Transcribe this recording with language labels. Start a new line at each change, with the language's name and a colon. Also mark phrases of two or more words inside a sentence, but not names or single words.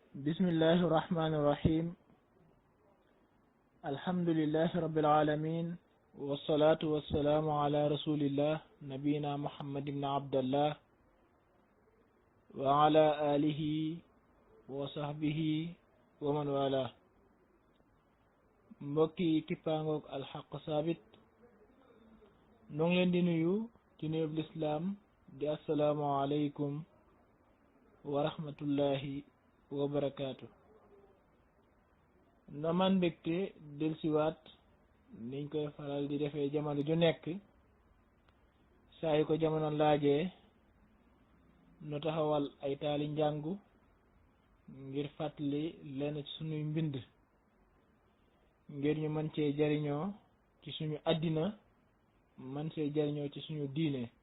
Arabic: بسم الله الرحمن الرحيم الحمد لله رب العالمين والصلاة والسلام على رسول الله نبينا محمد بن عبد الله وعلى آله وصحبه ومن والاه
Wolof: mbokki kippaangoog alxaq saabit noo ngi leen di nuyu ci nuyub lislaam di
Arabic: السلام عليكم ورحمة الله وبركاته.
Wolof: na man mbégte delsiwaat niñ koy faral di defee jamono ju nekk saa yu ko jamono laajee nu taxawal ay taali njàngu ngir fàttali lenn ci suñuy mbind ngir ñu mën cee jariñoo ci suñu àddina mën cee jariñoo ci suñu diine.